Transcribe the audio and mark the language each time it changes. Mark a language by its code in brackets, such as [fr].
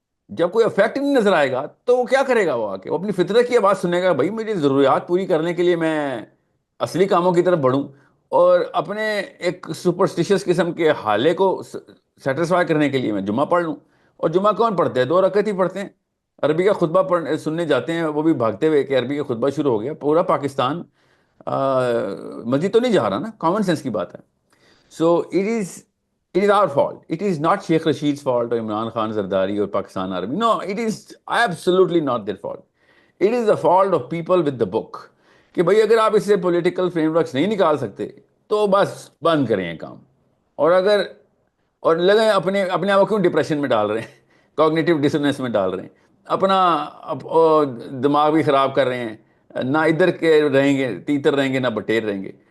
[ur] جب کوئی افیکٹ نہیں نظر آئے گا تو وہ کیا کرے گا, وہ آ کے وہ اپنی فطرت کی آواز سنے گا, بھائی میری ضروریات پوری کرنے کے لیے میں اصلی کاموں کی طرف بڑھوں اور اپنے ایک سپرسٹیشس قسم کے حالے کو سیٹسفائی کرنے کے لیے میں جمعہ پڑھ لوں. اور جمعہ کون پڑھتے ہیں؟ 2 رکعت ہی پڑھتے ہیں. عربی کا خطبہ سننے جاتے ہیں, وہ بھی بھاگتے ہوئے کہ عربی کا خطبہ شروع ہو گیا. پورا پاکستان مسجد تو نہیں جا رہا نا, کامن سینس کی بات ہے. [en] So it is our fault. It is not Sheikh Rashid's fault or Imran Khan Zardari or Pakistan Army. No, it is absolutely not their fault. It is the fault of people with the book. [ur] کہ بھائی اگر آپ اس سے political frame works نہیں نکال سکتے تو بس بند کریں یہ کام. اور لگیں اپنے آپ کو کیوں ڈپریشن میں ڈال رہے ہیں, کوگنیٹو ڈسوننس میں ڈال رہے ہیں, اپنا دماغ بھی خراب کر رہے ہیں, نہ ادھر کے رہیں گے تیتر رہیں گے نہ بٹیر رہیں گے.